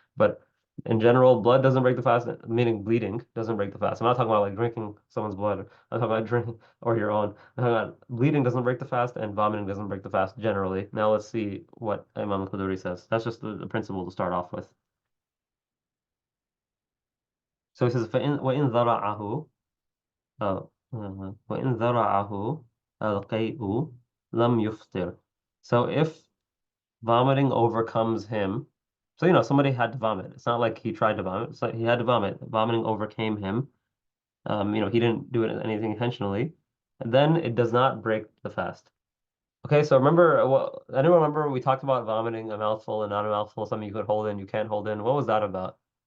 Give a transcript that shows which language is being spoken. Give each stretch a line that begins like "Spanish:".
English: But in general, blood doesn't break the fast, meaning bleeding doesn't break the fast. I'm not talking about like drinking someone's blood. I'm talking about drinking or your own. I'm talking about bleeding doesn't break the fast and vomiting doesn't break the fast generally. Now let's see what Imam al-Qudoori says. That's just the principle to start off with. So he says,
Arabic: وَإِنْ ذَرَعَهُ وَإِنْ ذَرَعَهُ الْقَيْءُ لَمْ يُفْطِرْ.
English: So if vomiting overcomes him, so somebody had to vomit. It's not like he tried to vomit. So he had to vomit. Vomiting overcame him. He didn't do anything intentionally. And then it does not break the fast. Okay, so remember, anyone remember we talked about vomiting a mouthful and not a mouthful, something you could hold in, you can't hold in. What was that about?